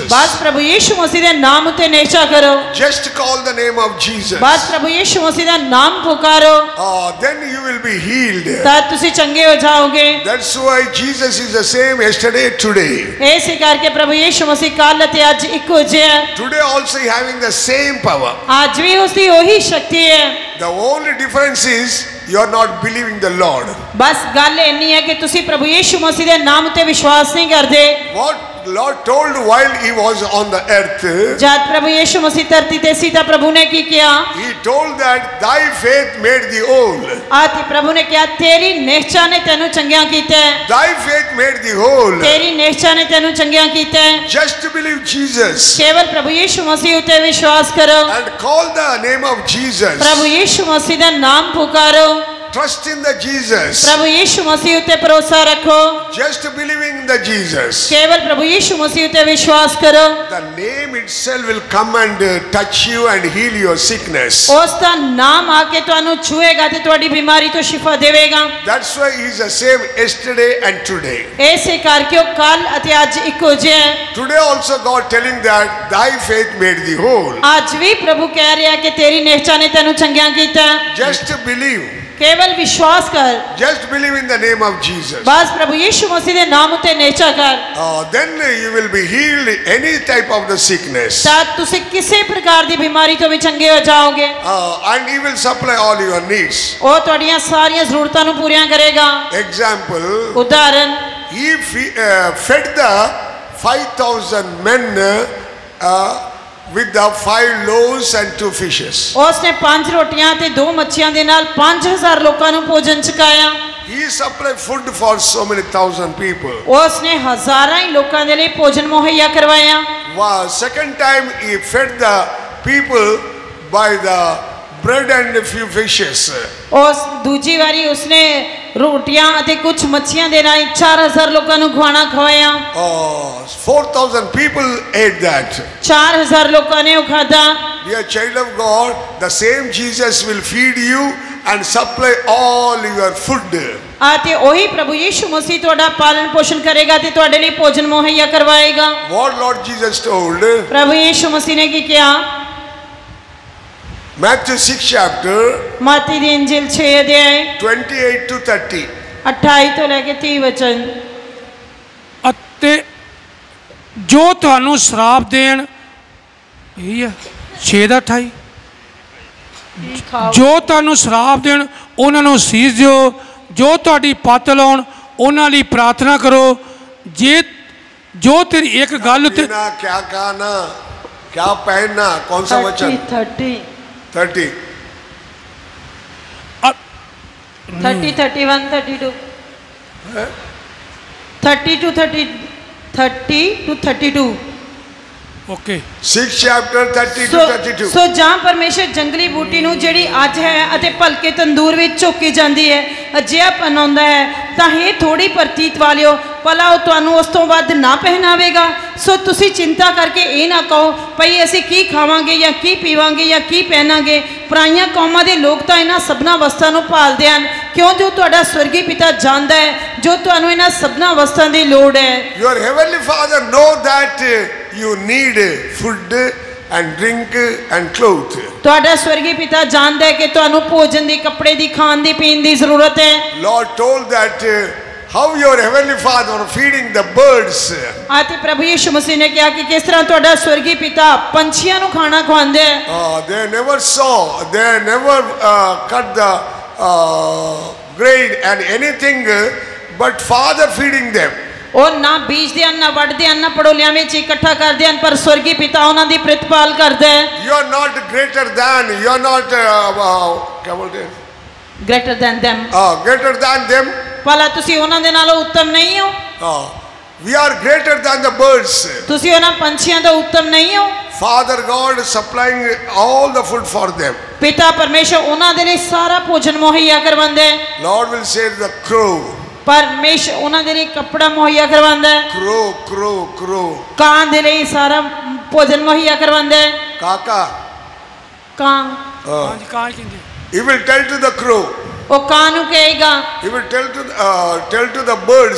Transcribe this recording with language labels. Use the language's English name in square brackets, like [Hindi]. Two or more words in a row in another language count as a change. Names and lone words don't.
[Punjabi] ਬਸ ਪ੍ਰਭੂ ਯੀਸ਼ੂ ਮਸੀਹ ਦੇ ਨਾਮ ਉਤੇ ਨਿਸ਼ਚਾ ਕਰੋ। [English] Just call the name of Jesus. [Punjabi] ਬਸ ਪ੍ਰਭੂ ਯੀਸ਼ੂ ਮਸੀਹ ਦਾ ਨਾਮ ਪੁਕਾਰੋ। [English] Then you will be healed. [Punjabi] ਤਦ ਤੁਸੀਂ ਚੰਗੇ ਹੋ ਜਾਓਗੇ। [English] That's why Jesus is the same yesterday, today. [Punjabi] ਇਸੇ ਕਰਕੇ ਪ੍ਰਭੂ ਯੀਸ਼ੂ ਮਸੀਹ ਕੱਲ ਅਤੇ ਅੱਜ ਇੱਕੋ ਜਿਹਾ ਹੈ। [English] Today also having the same power. [Punjabi] ਅੱਜ ਵੀ ਉਸ ਦੀ ਉਹੀ ਸ਼ਕਤੀ ਹੈ। [English] The only difference is you are not believing the Lord. [Punjabi] ਬਸ ਗੱਲ ਇੰਨੀ ਹੈ ਕਿ ਤੁਸੀਂ ਪ੍ਰਭੂ ਯੀਸ਼ੂ ਮਸੀਹ ਦੇ ਨਾਮ ਉਤੇ ਵਿਸ਼ਵਾਸ ਨਹੀਂ ਕਰਦੇ। [English] What Lord told while he was on the earth, [Punjabi] ਜਦ ਪ੍ਰਭੂ ਯੀਸ਼ੂ ਮਸੀਹ ਧਰਤੀ ਤੇ ਸੀ ਤਾਂ ਪ੍ਰਭੂ ਨੇ ਕੀ ਕਿਹਾ? [English] he told that thy faith made thee whole. [Punjabi] ਆਤੀ ਪ੍ਰਭੂ ਨੇ ਕਿਹਾ ਤੇਰੀ ਨਿਸ਼ਚਾ ਨੇ ਤੈਨੂੰ ਚੰਗਿਆ ਕੀਤਾ ਹੈ। [English] Thy faith made thee whole. [Punjabi] ਤੇਰੀ ਨਿਸ਼ਚਾ ਨੇ ਤੈਨੂੰ ਚੰਗਿਆ ਕੀਤਾ ਹੈ। [English] Just believe Jesus [Punjabi] ਕੇਵਲ ਪ੍ਰਭੂ ਯੀਸ਼ੂ ਮਸੀਹ ਉਤੇ ਵਿਸ਼ਵਾਸ ਕਰੋ। [English] and call the name of Jesus. [Punjabi] ਪ੍ਰਭੂ ਯੀਸ਼ੂ ਮਸੀਹ ਦਾ ਨਾਮ ਪੁਕਾਰੋ। [English] Trust in the Jesus. [Punjabi] ਪ੍ਰਭੂ ਯੀਸ਼ੂ ਮਸੀਹ ਉਤੇ ਭਰੋਸਾ ਰੱਖੋ। [English] Just believing the Jesus. [Punjabi] ਕੇਵਲ ਪ੍ਰਭੂ ਯੀਸ਼ੂ ਮਸੀਹ ਉਤੇ ਵਿਸ਼ਵਾਸ ਕਰੋ। [English] The name itself will come and touch you and heal your sickness. [Punjabi] ਉਸ ਦਾ ਨਾਮ ਆ ਕੇ ਤੁਹਾਨੂੰ ਛੂਏਗਾ ਤੇ ਤੁਹਾਡੀ ਬਿਮਾਰੀ ਤੋਂ ਸ਼ਿਫਾ ਦੇਵੇਗਾ। [English] That's why he is the same yesterday and today. [Punjabi] ਇਸੇ ਕਰਕੇ ਉਹ ਕੱਲ ਅਤੇ ਅੱਜ ਇੱਕੋ ਜਿਹਾ ਹੈ। [English] Today also God telling that thy faith made thee whole. [Punjabi] ਅੱਜ ਵੀ ਪ੍ਰਭੂ ਕਹਿ ਰਿਹਾ ਕਿ ਤੇਰੀ ਨਿਸ਼ਚਾ ਨੇ ਤੈਨੂੰ ਚੰਗਿਆ ਕੀਤਾ। [English] Just believe. [Hindi] केवल विश्वास कर, [English] Just believe in the name of Jesus. [Punjabi] ਬਸ ਪ੍ਰਭੂ ਯੀਸ਼ੂ ਮਸੀਹ ਦੇ ਨਾਮ ਉਤੇ ਨੇਚਾ ਕਰ, [English] Then you will be healed any type of the sickness. [Punjabi] ਤਾਂ ਤੁਸੀਂ ਕਿਸੇ ਪ੍ਰਕਾਰ ਦੀ ਬਿਮਾਰੀ ਤੋਂ ਵੀ ਚੰਗੇ ਹੋ ਜਾਓਗੇ। [English] And he will supply all your needs. [Punjabi] ਉਹ ਤੁਹਾਡੀਆਂ ਸਾਰੀਆਂ ਜ਼ਰੂਰਤਾਂ ਨੂੰ ਪੂਰੀਆਂ ਕਰੇਗਾ। [English] Example, [Punjabi] ਉਦਾਹਰਨ, [English] he fed the 5,000 men with the 5 loaves and 2 fishes. [Punjabi] ਉਸਨੇ 5 ਰੋਟੀਆਂ ਤੇ 2 ਮੱਛੀਆਂ ਦੇ ਨਾਲ 5000 ਲੋਕਾਂ ਨੂੰ ਭੋਜਨ ਛਕਾਇਆ। [English] He supplied food for so many thousand people. [Punjabi] ਉਸਨੇ ਹਜ਼ਾਰਾਂ ਹੀ ਲੋਕਾਂ ਦੇ ਲਈ ਭੋਜਨ ਮੁਹੱਈਆ ਕਰਵਾਇਆ। [English] Second time he fed the people by the bread and a few fishes. [Punjabi] ਉਸ ਦੂਜੀ ਵਾਰੀ ਉਸਨੇ ਰੋਟੀਆਂ ਅਤੇ ਕੁਝ ਮੱਛੀਆਂ ਦੇ ਨਾਲ 4000 ਲੋਕਾਂ ਨੂੰ ਖਵਾਇਆ। [English] 4,000 people ate that. [Punjabi] 4000 ਲੋਕਾਂ ਨੇ ਉਹ ਖਾਧਾ। [English] Dear child of God, the same Jesus will feed you and supply all your food. [Punjabi] ਅਤੇ ਉਹੀ ਪ੍ਰਭੂ ਯੀਸ਼ੂ ਮਸੀਹ ਤੁਹਾਡਾ ਪਾਲਣ ਪੋਸ਼ਣ ਕਰੇਗਾ ਤੇ ਤੁਹਾਡੇ ਲਈ ਭੋਜਨ ਮੁਹੱਈਆ ਕਰਵਾਏਗਾ। [English] What Lord Jesus told? [Punjabi] ਪ੍ਰਭੂ ਯੀਸ਼ੂ ਮਸੀਹ ਨੇ ਕੀ ਕਿਹਾ? [English] Matthew 6 chapter [Punjabi] ਮਤੀ ਦੀ ਇੰਜੀਲ 6 ਅਧਿਆਇ [English] 28 to 30. [Punjabi] 28 ਤੋਂ ਲੈ ਕੇ 30 ਵਚਨ। ਅਤੇ ਜੋ ਤੁਹਾਨੂੰ ਸ਼ਰਾਪ ਦੇਣ, ਇਹੀ ਆ 6 ਦਾ 28, ਜੋ ਤੁਹਾਨੂੰ ਸ਼ਰਾਪ ਦੇਣ ਉਹਨਾਂ ਨੂੰ ਸੀਸ ਦਿਓ, ਜੋ ਤੁਹਾਡੀ ਪੱਤ ਲਾਉਣ ਉਹਨਾਂ ਲਈ ਪ੍ਰਾਰਥਨਾ ਕਰੋ। ਜੇ ਜੋ ਤੇਰੀ ਇੱਕ ਗੱਲ ਤੇ [Hindi] क्या खाना, क्या पहनना, कौन सा वचन? 30 30. [English] 30 31 32 30 to 30 30 to 32। ਓਕੇ 6 chapter 30 to 32. [Punjabi] ਸੋ ਜਾਂ ਪਰਮੇਸ਼ਰ ਜੰਗਲੀ ਬੂਟੀ ਨੂੰ ਜਿਹੜੀ ਅੱਜ ਹੈ ਅਤੇ ਭਲਕੇ ਤੰਦੂਰ ਵਿੱਚ ਝੋਕੀ ਜਾਂਦੀ ਹੈ ਅਜਿਹਾ ਪਨਾਉਂਦਾ ਹੈ, ਤਾਂ ਇਹ ਥੋੜੀ ਪ੍ਰਤੀਤ ਵਾਲਿਓ, ਭਲਾ ਉਹ ਤੁਹਾਨੂੰ ਉਸ ਤੋਂ ਵੱਧ ਨਾ ਪਹਿਨਾਵੇਗਾ। ਸੋ ਤੁਸੀਂ ਚਿੰਤਾ ਕਰਕੇ ਇਹ ਨਾ ਕਹੋ ਭਈ ਅਸੀਂ ਕੀ ਖਾਵਾਂਗੇ ਜਾਂ ਕੀ ਪੀਵਾਂਗੇ ਜਾਂ ਕੀ ਪਹਿਨਾਂਗੇ। ਪਰਾਈਆਂ ਕੌਮਾਂ ਦੇ ਲੋਕ ਤਾਂ ਇਹਨਾਂ ਸਭਨਾਂ ਵਸਤਾਂ ਨੂੰ ਭਾਲਦੇ ਹਨ, ਕਿਉਂ ਜੋ ਤੁਹਾਡਾ ਸਵਰਗੀ ਪਿਤਾ ਜਾਣਦਾ ਹੈ ਜੋ ਤੁਹਾਨੂੰ ਇਹਨਾਂ ਸਭਨਾਂ ਵਸਤਾਂ ਦੀ ਲੋੜ ਹੈ। [English] Your heavenly Father know that you need food and drink and clothes. [Punjabi] ਤੁਹਾਡਾ ਸਵਰਗੀ ਪਿਤਾ ਜਾਣਦਾ ਹੈ ਕਿ ਤੁਹਾਨੂੰ ਭੋਜਨ ਦੀ, ਕੱਪੜੇ ਦੀ, ਖਾਣ ਦੀ, ਪੀਣ ਦੀ ਜ਼ਰੂਰਤ ਹੈ। [English] Lord told that how your heavenly Father feeding the birds. [Punjabi] ਅਤੇ ਪ੍ਰਭੂ ਯੀਸ਼ੂ ਮਸੀਹ ਨੇ ਕਿਹਾ ਕਿ ਕਿਸ ਤਰ੍ਹਾਂ ਤੁਹਾਡਾ ਸਵਰਗੀ ਪਿਤਾ ਪੰਛੀਆਂ ਨੂੰ ਖਾਣਾ ਖਵਾਉਂਦਾ ਹੈ। [English] They never saw, they never cut the grain and anything, but Father feeding them. [Punjabi] ਉਹ ਨਾ ਬੀਜਦੇ ਹਨ, ਨਾ ਵੱਢਦੇ ਹਨ, ਨਾ ਪੜੋਲਿਆਂ ਵਿੱਚ ਇਕੱਠਾ ਕਰਦੇ ਹਨ, ਪਰ ਸਵਰਗੀ ਪਿਤਾ ਉਹਨਾਂ ਦੀ ਪ੍ਰਤਿਪਾਲ ਕਰਦਾ ਹੈ। [English] You are not greater than, you are not [Hindi] क्या बोलते हैं? [English] Greater than them। Greater than them. [Punjabi] ਭਲਾ ਤੁਸੀਂ ਉਹਨਾਂ ਦੇ ਨਾਲੋਂ ਉੱਤਮ ਨਹੀਂ ਹੋ? [English] We are greater than the birds. [Punjabi] ਤੁਸੀਂ ਉਹਨਾਂ ਪੰਛੀਆਂ ਤੋਂ ਉੱਤਮ ਨਹੀਂ ਹੋ? [English] Father God supplying all the food for them. [Punjabi] ਪਿਤਾ ਪਰਮੇਸ਼ਰ ਉਹਨਾਂ ਦੇ ਲਈ ਸਾਰਾ ਭੋਜਨ ਮੁਹੱਈਆ ਕਰਵਾਉਂਦਾ ਹੈ। [English] Lord will say the crow. [Punjabi] ਪਰਮੇਸ਼ਰ ਉਹਨਾਂ ਦੇ ਲਈ ਕੱਪੜਾ ਮੁਹੱਈਆ ਕਰਵਾਉਂਦਾ ਹੈ। [English] Crow, crow, crow. [Punjabi] ਕਾਂ ਦੇ ਲਈ ਸਾਰਾ ਭੋਜਨ ਮੁਹੱਈਆ ਕਰਵਾਉਂਦਾ ਹੈ। Kaka. ਕਾਂ, ਹਾਂਜੀ ਕਾਂ ਕਹਿੰਦੇ। [English] He will tell to the crow. [Punjabi] ਉਹ ਕਾਂ ਨੂੰ ਕਹੇਗਾ। [English] He will tell to the birds.